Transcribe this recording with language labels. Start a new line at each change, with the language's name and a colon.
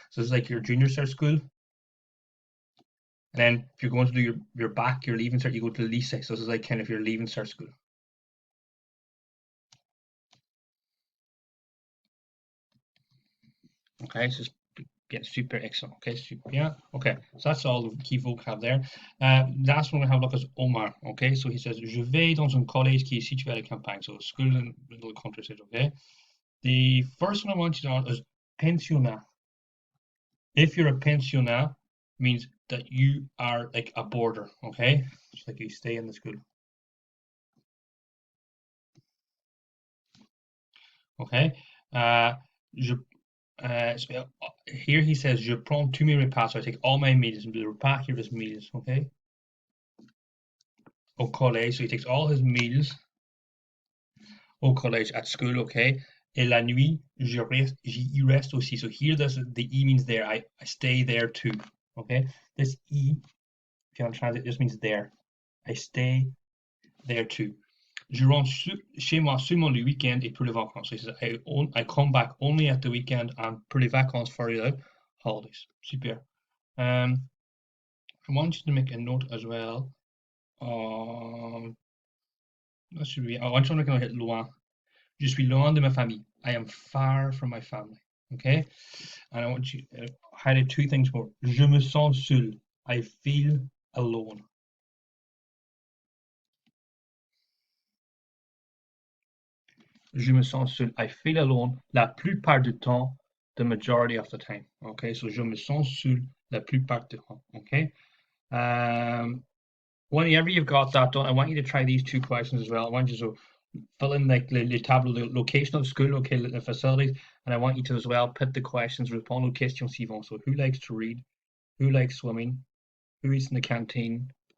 English: So it's like your junior cert school, and then if you're going to do your back, your leaving cert, you go to lycée. So this is like kind of your leaving cert school. Okay, so it's super excellent. Okay, super. Yeah. Okay, so that's all the key vocab there. Last one we have a look is Omar. Okay, so he says
French: je vais dans un collège qui est situé à la campagne.
English: So school in the middle of the countryside. Okay. The first one I want you to know is pensionnat. If you're a pensionnat, means that you are like a boarder. Okay, it's like you stay in the school. Okay.
French: Je
English: here he says
French: je prends tous mes repas.
English: So I take all my meals. And the repas here is meals. Okay. Au collège, so he takes all his meals
French: au collège
English: at school, okay?
French: Et la nuit, j'y reste aussi.
English: So here, the E means there. I stay there too, okay? This E, if you want to translate, just means there. I stay there too.
French: Je rentre chez moi seulement le week-end et pour les vacances.
English: So he says, I come back only at the weekend and
French: pour les vacances
English: for the holidays. Super. I want you to make a note as well. That should be. I want you to hit loin.
French: Je suis loin de ma famille.
English: I am far from my family. Okay? And I want you to highlight two things more.
French: Je me sens seul.
English: I feel alone.
French: Je me sens seul.
English: I feel alone
French: la plupart du temps,
English: the majority of the time.
French: Okay? So je me sens seul la plupart du temps.
English: Okay? Whenever you've got that done, I want you to try these two questions as well. I want you to fill in like le tableau, the location of school, okay, the facilities, and I want you to as well put the questions,
French: répondre aux questions suivantes.
English: So who likes to read? Who likes swimming? Who eats in the canteen?